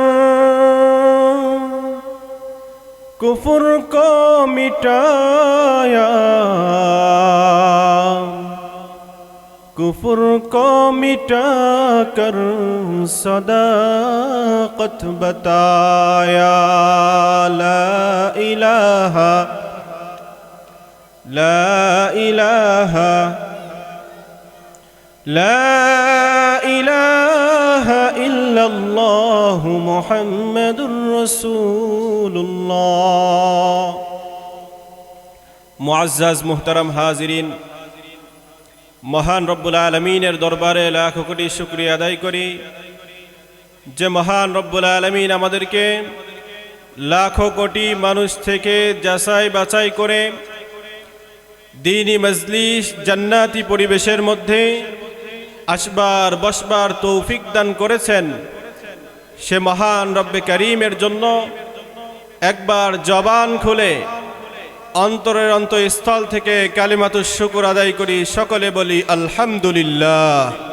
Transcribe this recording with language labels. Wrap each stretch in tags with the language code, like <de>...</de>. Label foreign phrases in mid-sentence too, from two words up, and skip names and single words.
<ur>کفر کو مٹایا کفر کو مٹا کر صداقت بتایا</ur> <ar>لا الہ لا الہ لا الہ الا اللہ محمد رسول اللہ</ar> <bn>মুআজ্জাজ মুহতারাম হাজিরিন মহান রব্বুল আলামিনের দরবারে লাখ কোটি শুকরিয়া আদায় করি যে মহান রব্বুল আলামিন আমাদেরকে লাখো কোটি মানুষ থেকে যাচাই বাছাই করে দ্বীনি মজলিস জান্নাতি পরিবেশের মধ্যে আসবার বসবার তৌফিক দান করেছেন সে মহান রব্বে করিমের জন্য একবার জবান খুলে অন্তরের অন্তঃস্থল থেকে কালিমাতুশ শুকর আদায় করি সকলে বলি আলহামদুলিল্লাহ</bn>